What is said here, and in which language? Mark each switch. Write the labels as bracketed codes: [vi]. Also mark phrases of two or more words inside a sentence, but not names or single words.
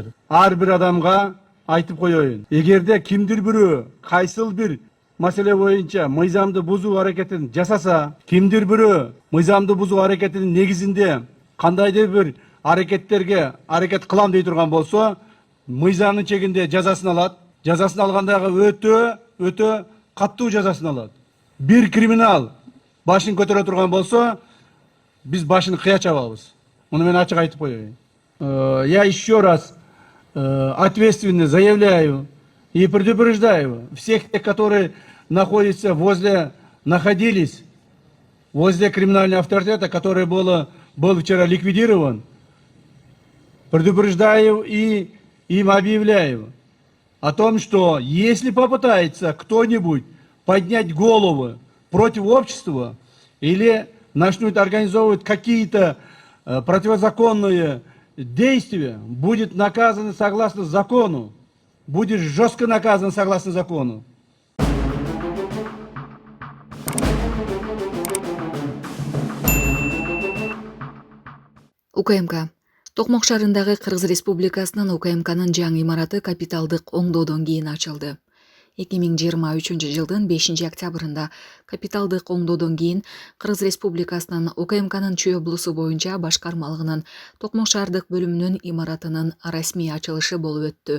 [ky] Ар бир адамга айтып коеюн. Эгерде кимдир бирөө кайсыл бир маселе боюнча мыйзамды бузуу аракетин жасаса, кимдир бирөө мыйзамды бузуу аракетинин негизинде кандайдыр бир аракеттерге аракет кылам дей турган болсо, мыйзамдын чегинде жазасын алат. Жазасын алгандагы өтө каттуу жазасын алат. Бир криминал башын көтөрө турган болсо, биз башын кыя чабабыз. Муну мен ачык айтып коеюн. [ru] Я еще раз ответственно заявляю и предупреждаю всех тех, которые находились возле криминального авторитета, который был вчера ликвидирован. Предупреждаю и им объявляю о том, что если попытается кто-нибудь поднять голову против общества или начнут организовывать какие-то противозаконные действия, будет наказан согласно закону, будет жестко наказан согласно закону. [ky] УКМК. Токмок шаарындагы Кыргыз Республикасынын УКМКнын жаңы имараты капиталдык оңдоодон кийин ачылды. 2023 жылдын 5 октябрында капиталдык оңдоодон кийин Кыргыз Республикасынын УКМКнын Чүй облусу боюнча башкармалыгынын Токмок шаардык бөлүмүнүн имаратынын расмий ачылышы болуп өттү.